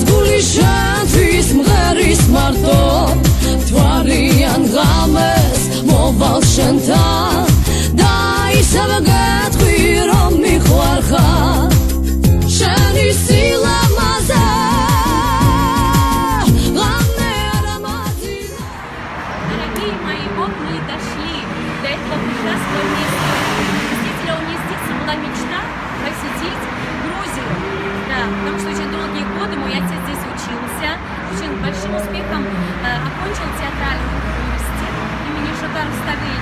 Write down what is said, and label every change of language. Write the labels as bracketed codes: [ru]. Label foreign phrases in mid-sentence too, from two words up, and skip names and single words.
[ka] გული შენთვის მღერის მარტო თვარიან ღამეს მოვალ შენთან და ისევ გეტყვი რომ მიყვარხარ შენი სილამაზე ღამე არ ამაზინა. [ru] Дорогие мои, вот мы и дошли до этого прекрасного места. Действительно, у меня с детства была мечта посетить Грузию. Да, потому что очень долгие годы мой отец здесь учился, очень большим успехом окончил театральный университет имени Шотар Ставели.